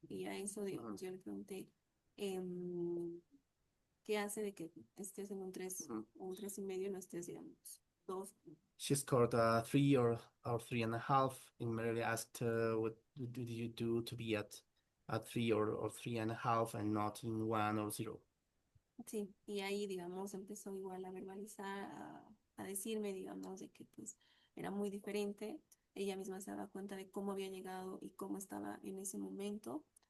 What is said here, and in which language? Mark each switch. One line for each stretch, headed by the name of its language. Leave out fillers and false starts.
Spanish: Y a eso, digamos, yo le pregunté, em, ¿qué hace de que estés en un 3 Mhm. o un 3,5 y no estés, digamos, 2?
English: She scored 3 or 3.5, and Mary asked, "What did you do to be at 3 or 3.5 and not in 1 or 0?"
Spanish: Sí, y ahí, digamos, empezó igual a verbalizar, a decirme, digamos, de que pues era muy diferente. Ella misma se daba cuenta de cómo había llegado y cómo estaba en ese momento.